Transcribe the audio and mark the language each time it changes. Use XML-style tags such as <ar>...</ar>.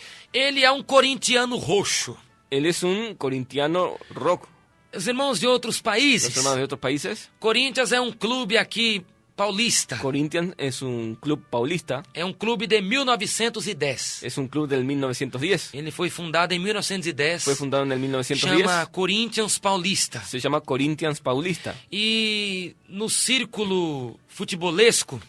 <pt>Ele é um corintiano roxo.</pt> <es>él es un corintiano rock.</es> <pt>Os irmãos de outros</pt> <es>Los</es> <pt>países,</pt> <es>hermanos de otros países,</es> <pt>Corinthians é um clube aqui paulista.</pt> <es>Corinthians es un club paulista,</es> <pt>É um clube de 1910.</pt> <es>es un club del 1910.</es> <pt>Ele foi fundado em 1910.</pt> <es>Fue fundado en el 1910.</es> <pt>Chama Corinthians Paulista.</pt> <es>Se llama Corinthians Paulista.</es> <pt>E no círculo futebolesco,</pt>